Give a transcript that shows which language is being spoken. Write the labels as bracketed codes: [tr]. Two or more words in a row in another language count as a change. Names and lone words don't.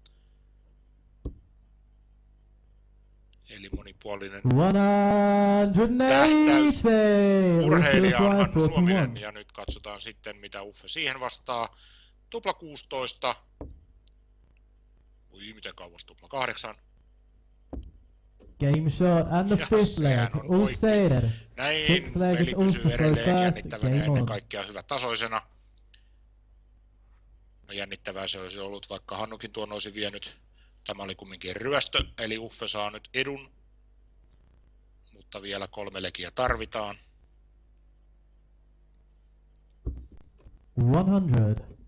[fi] Eli monipuolinen tähtäys. 180. Urheilija on Hannu 41. Suominen ja nyt katsotaan sitten mitä Uffe siihen vastaa. Tupla 16. Ui, miten kauas tupla 8. [en] Game shot and the [fi] Ja [en] fifth leg. [fi] sehän on [en] Ulf [fi] oikein. [en] Seider. [fi] Näin, [en] Sixth leg, [fi] peli [en] it's Ulf [fi] pysyy [en] for [fi] edelleen [en] first. [fi] jännittävänä ja [en] Game [fi] ennen [en] on. [fi] kaikkea hyvätasoisena. No, jännittävää se olisi ollut, vaikka Hannukin tuon olisi vienyt. Tämä oli kumminkin ryöstö, eli Uffe saa nyt edun. Mutta vielä 3 legiä tarvitaan. 100.